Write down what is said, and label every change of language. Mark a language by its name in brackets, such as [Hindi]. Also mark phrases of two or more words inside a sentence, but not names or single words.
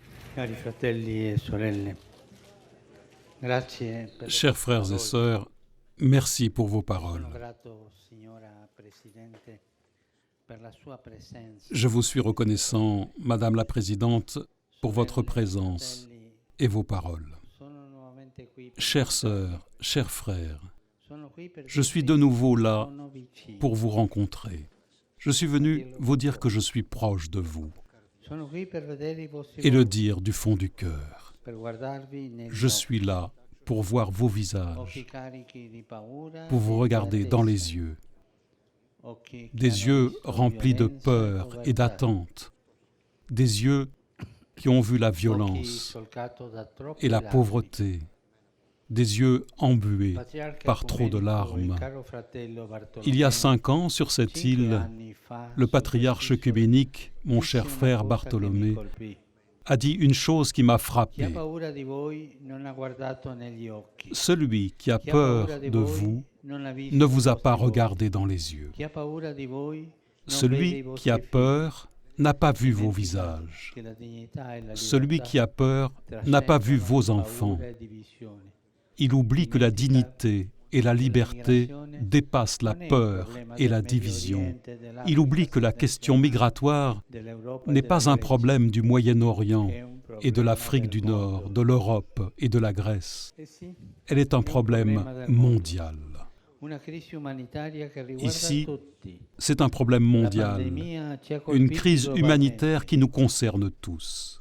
[Italian] Cari fratelli e sorelle, grazie per le [French] Chers [Italian] vostre [French] frères et [Italian] parole. [French] sœurs, merci pour vos [Italian] Sono [French] paroles. [Italian] grato, signora Presidente, per la sua presenza. [French] Je vous suis reconnaissant, Madame la Présidente, pour votre [Italian] Sorelle e [French] présence [Italian] fratelli, [French] et vos paroles. [Italian] sono nuovamente qui per [French] Chères [Italian] incontrarvi. [French] sœurs, chers frères, [Italian] Sono qui per [French] je suis [Italian] dirvi [French] de nouveau [Italian] che [French] là [Italian] sono vicino. [French] pour vous rencontrer. Je suis venu vous dire que je suis proche de vous [Italian] Sono qui per vedere i vostri [French] et le [Italian] volti, [French] dire du fond du cœur. [Italian] per guardarvi negli [French] Je [Italian] occhi. [French] suis là pour voir vos [Italian] Occhi [French] visages, [Italian] carichi di paura [French] pour vous [Italian] e di [French] regarder dans [Italian] attesa. [French] les yeux, [Italian] Occhi che [French] des [Italian] hanno [French] yeux [Italian] visto [French] remplis de [Italian] violenza e [French] peur et [Italian] povertà. [French] d'attente, des yeux qui ont vu la [Italian] Occhi [French] violence [Italian] solcato da troppe [French] et la [Italian] lacrime. [French] pauvreté, des yeux embués [Italian] Patriarca [French] par trop de [Italian] ecumenico, [French] larmes. [Italian] il caro fratello [French] Il y a [Italian] Bartolomeo, [French] 5 ans, sur cette [Italian] 5 [French] île, [Italian] anni fa, [French] le [Italian] su [French] patriarche [Italian] quest'isola, [French] œcuménique, mon [Italian] disse [French] cher [Italian] una [French] frère [Italian] cosa che mi [French] Bartholomé, [Italian] colpì. [French] a dit une chose qui m'a [Italian] Chi ha [French] frappé. [Italian] paura di voi non ha guardato negli occhi. [French] Celui qui a [Italian] Chi ha paura [French] peur [Italian] di [French] de [Italian] voi [French] vous [Italian] non ha visto [French] ne [Italian] i [French] vous a [Italian] vostri [French] pas [Italian] volti. [French] regardé dans les yeux. [Italian] Chi ha paura di voi non vede i [French] Celui [Italian] vostri [French] qui a [Italian] figli. [French] peur n'a pas vu vos [Italian] Dimenticate [French] visages. [Italian] che la dignità e la [French] Celui [Italian] libertà [French] qui a peur n'a pas vu [Italian] trascendono [French] vos [Italian] paura [French] enfants. [Italian] e divisioni. [French] Il oublie que la dignité et la liberté dépassent la peur et la division. Il oublie que la question migratoire n'est pas un problème du Moyen-Orient et de l'Afrique du Nord, de l'Europe et de la Grèce. Elle est un problème mondial. Ici, c'est un problème mondial, une crise humanitaire qui nous concerne tous.